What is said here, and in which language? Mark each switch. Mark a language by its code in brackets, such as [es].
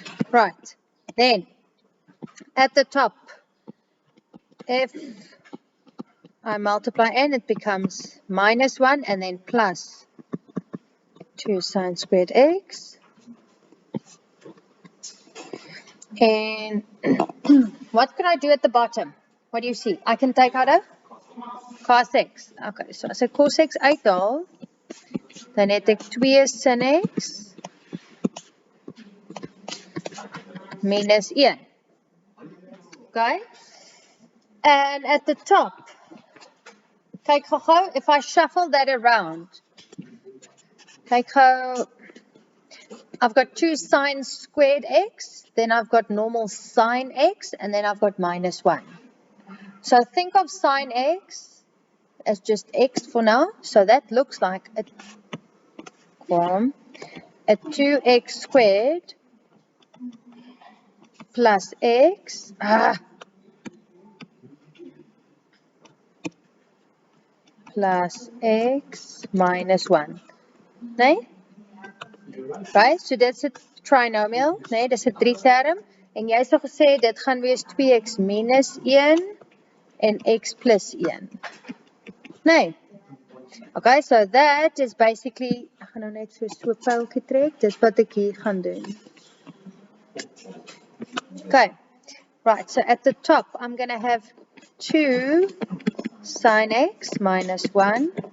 [en] Right, then, at the top, if I multiply n, it becomes minus 1, and then plus 2 sin squared x. And what can I do at the bottom? What do you see? I can take out a cos x. [af] Okay, so as ek cos x uithaal, dan het ek 2 sin x minus 1. [en] Okay? And at the top, [af] kyk gou, [en] if I shuffle that around, kyk gou, I've got 2 sin squared x, then I've got normal sin x, and then I've got minus 1. So think of sin x as just x for now. So that looks like a 2x squared plus x plus x minus 1. [af] Nee? [en] Right, so [af] dit's 'n trinomial, nee, dis 'n 3 term, en jy sou gesê dit gaan wees 2x minus 1 en x plus 1. Nee. [en] Okay, so that is basically, [af] ek gaan nou net so 'n pyltjie trek, dis wat ek hier gaan doen. [en] Okay, right, so at the top, I'm going to have 2 sin x minus 1.